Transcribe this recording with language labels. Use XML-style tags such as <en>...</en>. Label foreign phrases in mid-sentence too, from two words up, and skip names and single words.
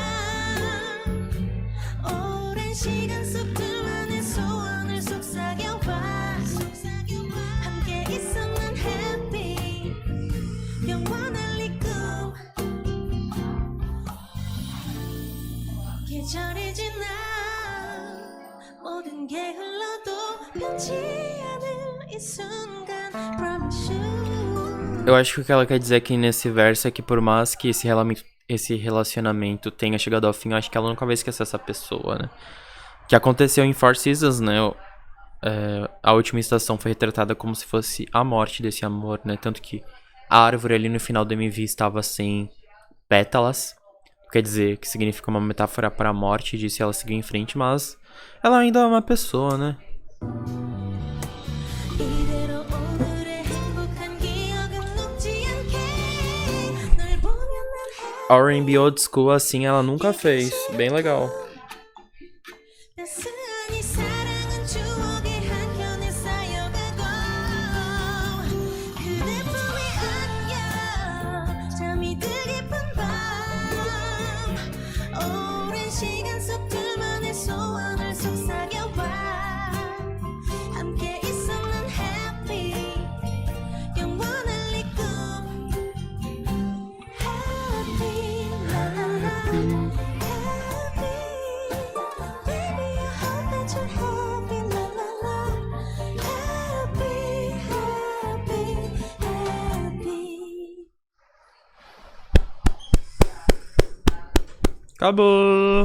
<ko>밤 오랜 시간 속 둘만의 소원을 속삭여봐 함께 있었는 happy 영원할 이 꿈 계절이 지나 모든 게 흘러도 변치 않을 이 순간</ko> <en>Promise you</en> <pt>Eu acho que o que ela quer dizer aqui nesse verso é que por mais que esse relacionamento tenha chegado ao fim, eu acho que ela nunca vai esquecer essa pessoa, né? Que aconteceu em Four Seasons, né? A última estação foi retratada como se fosse a morte desse amor, né? Tanto que a árvore ali no final do MV estava sem pétalas. Quer dizer, que significa uma metáfora para a morte, disse ela seguir em frente, mas ela ainda é uma pessoa, né?</pt> <ko>이대로 오늘의 행복한 기억은 녹지 않게 널 보면 난</ko> <en>R&B old school</en> <pt>assim ela nunca fez. Bem legal.</pt> <ko>따스한 이 사랑은 추억의 한켠에 쌓여가고 그대 품에 안겨 잠이 들 깊은 밤 오랜 시간 속 둘만의 소원을 속삭여봐 함께 있었는 happy 영원할 이 꿈</ko> <en>Happy la la la Happy Baby I hope that you're happy la la la</en> <ko>Happy happy</ko> <pt>Acabou.</pt>